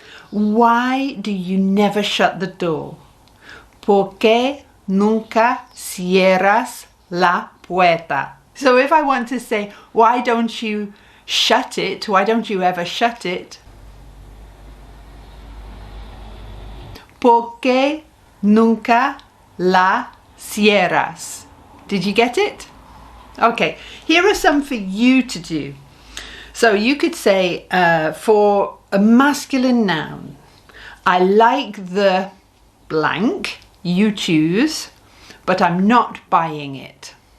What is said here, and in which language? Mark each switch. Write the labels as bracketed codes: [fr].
[en] Why do you never shut the door? [es] ¿Por qué nunca cierras la puerta? [en] So if I want to say, why don't you shut it? Why don't you ever shut it? [es] ¿Por qué nunca la cierras? [en] Did you get it? Okay, here are some for you to do. So you could say for a masculine noun, I like the blank, you choose, but I'm not buying it.